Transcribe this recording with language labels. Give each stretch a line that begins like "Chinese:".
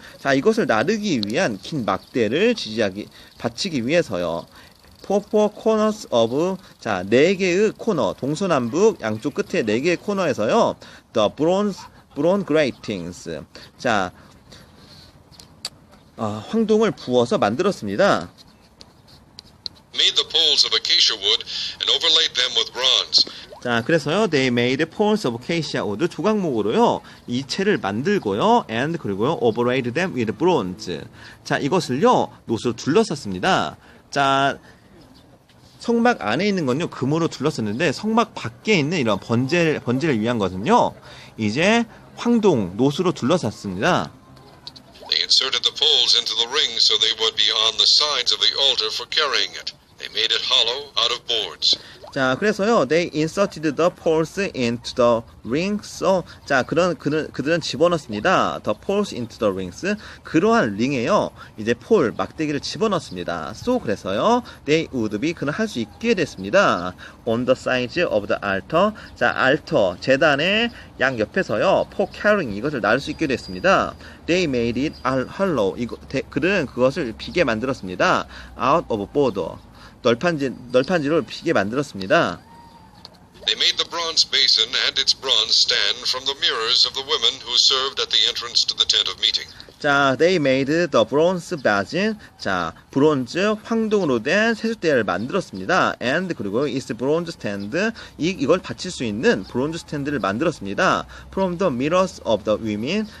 Korean: 자, 이것을 나르기 위한 긴 막대를 받치기 위해서요.
English: For 4 corners of,
Korean: 자, 4개의 코너, 동서남북 양쪽 끝에 4개의 코너에서요.
English: The bronze gratings.
Korean: 자, 황동을 부어서 만들었습니다.
English: Made the poles of acacia wood and overlaid them with bronze. 자, 그래서요, they made poles of acacia wood,
Korean: 조각목으로요, 이 채를 만들고요,
English: and 그리고요, overlaid them with bronze.
Korean: 자, 이것을요, 놋으로 둘러쌌습니다. 자, 성막 안에 있는 건요, 금으로 둘러쌌는데, 성막 밖에 있는 이런 번제를 위한 것은요, 이제 황동, 놋으로 둘러쌌습니다.
English: They inserted the poles into the rings so they would be on the sides of the altar for carrying it. They made it hollow out of boards. 자, 그래서요, they inserted the poles into the rings.
Korean: 자, 그들은 집어넣습니다.
English: The poles into the rings.
Korean: 그러한 링에요, 이제 막대기를 집어넣습니다. So, 그래서요,
English: they would be,
Korean: 그는 할 수 있게 됐습니다.
English: On the sides of the altar.
Korean: 자, altar, 재단의 양 옆에서요,
English: for carrying,
Korean: 이것을 날 수 있게 됐습니다.
English: They made it hollow.
Korean: 그들은 그것을 비게 만들었습니다.
English: Out of border.
Korean: 널판지로 비게 만들었습니다.
English: They made the bronze basin and its bronze stand from the mirrors of the women who served at the entrance to the tent of meeting. 자, they made the bronze basin.
Korean: 자, 브론즈 황동으로 된 세숫대야를 만들었습니다.
English: And 그리고 its bronze stand.
Korean: 이걸 받칠 수 있는 브론즈 스탠드를 만들었습니다.
English: From the mirrors of the women.